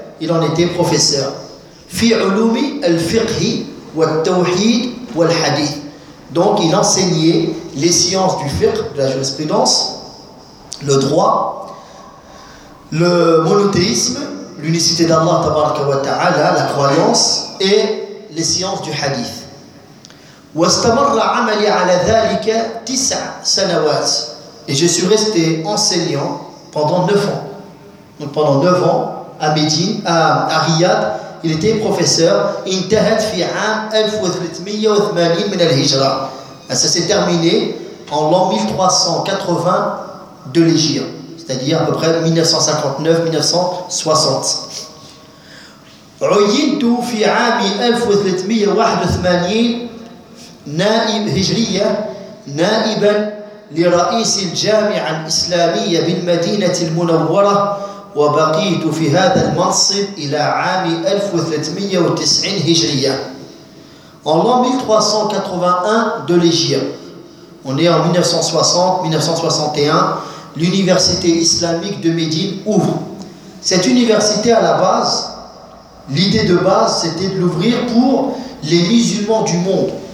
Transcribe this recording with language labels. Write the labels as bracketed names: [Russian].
[French] Il en était professeur. [Arabic] Fi ulumi al-fiqhi wa al-tawhid wa al-hadith. [French] Donc, il enseignait les sciences du fiqh, de la jurisprudence, le droit, le monothéisme, l'unicité d'Allah tabaraka wa ta'ala, la croyance, et les sciences du hadith. [Arabic] واستمر عملي على ذلك 9 سنوات. [French] Et je suis resté enseignant pendant 9 ans. Donc pendant 9 ans à Médine, à Riyad, il était professeur. [Arabic] انتهت في عام 1380 من الهجرة. [French] Ça s'est terminé en l'an 1380 de l'Hijra, c'est-à-dire à peu près 1959-1960. [Arabic] عينت في عام 1381 نائب هجرية نائبا لرئيس الجامعة الإسلامية بالمدينة المنورة وبقيت في هذا المنصب إلى عام 1390 هجرية. [French] En l'an 1381 de l'Égypte, on est en 1960-1961, l'université islamique de Médine ouvre. Cette université, à la base, l'idée de base, c'était de l'ouvrir pour les musulmans du monde.